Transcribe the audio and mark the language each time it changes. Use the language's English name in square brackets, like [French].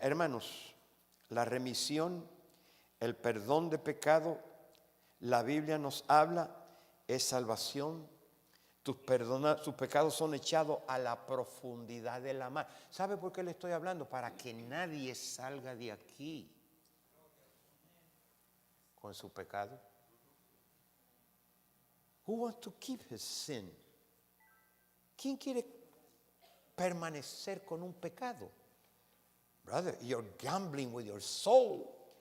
[Spanish] Hermanos, la remisión, el perdón de pecado, la Biblia nos habla, es salvación. Tus pecados son echados a la profundidad de la mar. ¿Sabe por qué le estoy hablando? Para que nadie salga de aquí con su pecado. [English] Who wants to keep his sin? [Spanish] ¿Quién quiere permanecer con un pecado? [English] Brother, you're gambling with your soul.